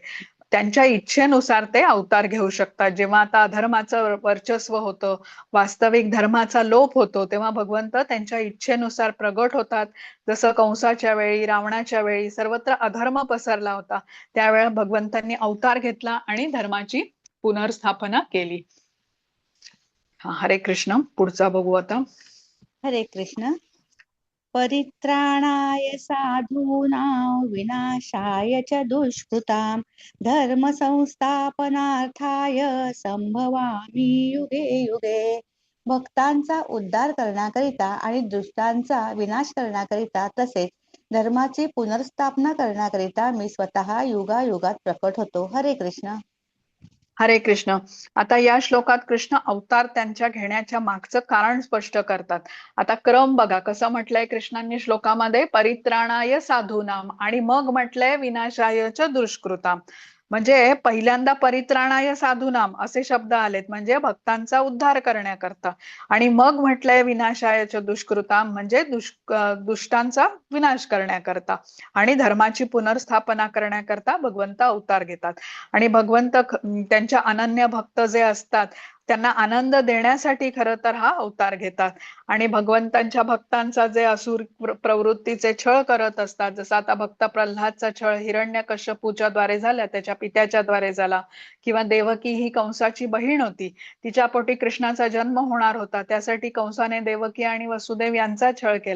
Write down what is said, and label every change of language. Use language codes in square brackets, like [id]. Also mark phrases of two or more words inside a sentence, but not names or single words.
[mr] त्यांच्या इच्छेनुसार ते अवतार घेऊ शकतात. जेव्हा आता अधर्माचं वर्चस्व होतं, वास्तविक धर्माचा लोप होतो, तेव्हा भगवंत त्यांच्या इच्छेनुसार प्रगट होतात. जसं कंसाच्या वेळी, रावणाच्या वेळी सर्वत्र अधर्म पसरला होता, त्यावेळेला भगवंतांनी अवतार घेतला आणि धर्माची पुनर्स्थापना केली. हरे कृष्ण. पुढचा बघू आता. हरे कृष्ण. [sa] परित्राणाय साधूनां विनाशाय च दुष्कृतां धर्म संस्थापनार्थाय संभवामि युगे युगे. [mr] भक्तांचा उद्धार करण्याकरिता आणि दुष्टांचा विनाश करण्याकरिता तसेच धर्माची पुनर्स्थापना करण्याकरिता मी स्वतः युगायुगात प्रकट होतो. हरे कृष्ण. हरे कृष्ण. आता या श्लोकात कृष्ण अवतार त्यांच्या घेण्याच्या मागचं कारण स्पष्ट करतात. आता क्रम बघा कसं म्हटलंय कृष्णांनी श्लोकामध्ये, [sa] परित्राणाय साधूनाम [mr] आणि मग म्हटलंय [sa] विनाशाय च दुष्कृताम. [mr] म्हणजे पहिल्यांदा [sa] परित्राणाय साधूनाम [mr] असे शब्द आलेत म्हणजे भक्तांचा उद्धार करण्याकरता, आणि मग म्हटलंय [sa] विनाशाय च दुष्कृताम [mr] म्हणजे दुष्टांचा विनाश करण्याकरता, आणि धर्माची पुनर्स्थापना करण्याकरता भगवंत अवतार घेतात. आणि भगवंत त्यांच्या अनन्य भक्त जे असतात त्यांना आनंद देण्यासाठी खरं तर हा अवतार घेतात. आणि भगवंतांच्या भक्तांचा जे असुर प्रवृत्तीचे छळ करत असतात, जसं आता भक्त प्रल्हादचा छळ हिरण्यकश्यपूच्या द्वारे झाला, त्याच्या पित्याच्या द्वारे झाला, किंवा देवकी ही कंसाची बहीण होती, तिच्या पोटी कृष्णाचा जन्म होणार होता, त्यासाठी कंसाने देवकी आणि वसुदेव यांचा छळ केला.